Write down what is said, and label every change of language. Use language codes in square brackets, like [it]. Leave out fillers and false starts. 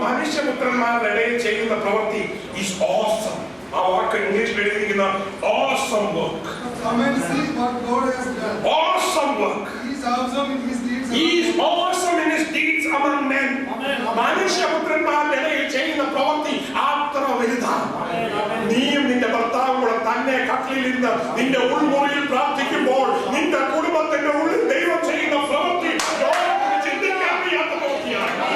[ml] മനുഷ്യപുത്രന്മാരുടെ ഇടയിൽ ചെയ്യുന്ന പ്രവൃത്തി [en] is awesome. [ml] ആ വാക്ക് ഇംഗ്ലീഷിൽ എഴുതിയിരിക്കുന്ന [en] awesome work. Come and see what God has done. Awesome work. He is awesome in his deeds. He is awesome in his deeds among men. [ml] മനുഷ്യപുത്രന്മാരുടെ ഇടയിൽ ചെയ്യുന്ന പ്രവൃത്തി അത്ര വലുതാണ്. നീയും നിന്റെ ഭർത്താവും കൂടെ തന്നെ കട്ടിലിരുന്ന് നിന്റെ ഉൾമുറിയിൽ പ്രാർത്ഥിക്കുമ്പോൾ നിന്റെ കുടുംബത്തിന്റെ ഉള്ളിൽ ദൈവം ചെയ്യുന്ന പ്രവൃത്തി ചിന്തിക്കാൻ വയ്യാത്ത പ്രവൃത്തിയാണ്.